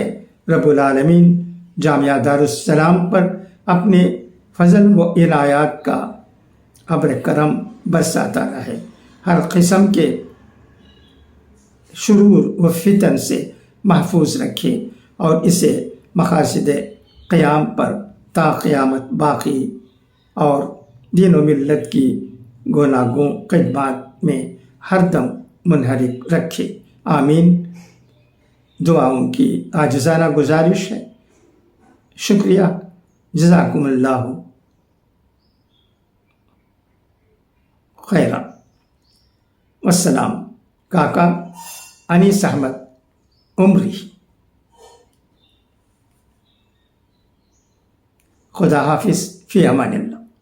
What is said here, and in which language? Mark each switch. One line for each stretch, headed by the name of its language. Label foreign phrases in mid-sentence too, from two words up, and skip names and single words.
Urdu: رب العالمین جامعہ دارالسلام پر اپنے فضل و عنایات کا ابر کرم برساتا رہے، ہر قسم کے شرور و فتن سے محفوظ رکھے اور اسے مقاصد قیام پر تا قیامت باقی اور دین و ملت کی گوناگوں خدمت میں ہردم منہمک رکھے، آمین. دعاؤں کی عاجزانہ گزارش ہے. شکریہ.
Arabic: جزاکم اللہ خیرا.
Urdu: والسلام۔ کاکا انیس احمد عمری. خدا حافظ،
Arabic: فی امان اللہ.